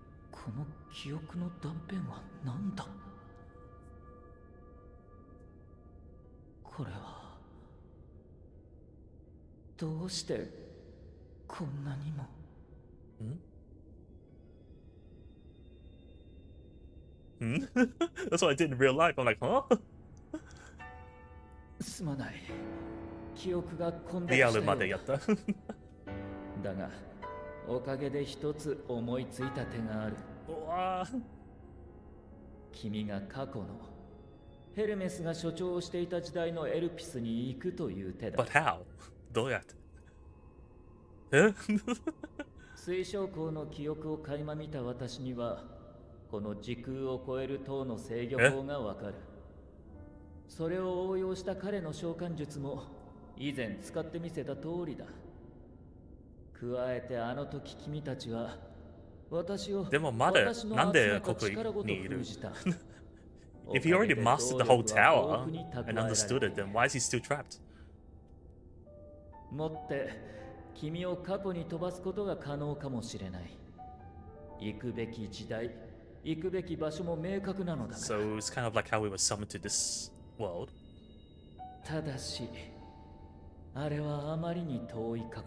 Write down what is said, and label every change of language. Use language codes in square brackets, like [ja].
[ja] この記憶の断片は何だ。これはどうしてこんなにも。 [en] That's what I did in real life. I'm like, huh? [ja] すまない。記憶が混濁したようだ。リアルまでやった。だが、おかげで一つ思いついた手がある。君が過去のヘルメスが所長をしていた時代のエルピスに行くという手だ。 [en] But how? [ja] どうやって？水晶光の記憶を垣間見た私には、この時空を超える塔の制御法がわかる。それを応用した彼の召喚術も以前使ってみせた通りだ。加えてあの時君たちは私をでもまだなんでここにいる？ [en] If he already mastered the whole tower and understood it, then why is he still trapped? [ja] もって君を過去に飛ばすことが可能かもしれない。行くべき時代、行くべき場所も明確なのだから。 [en] So it's kind of like how we were summoned to this world. [ja] ただし、あれはあまりに遠い過去。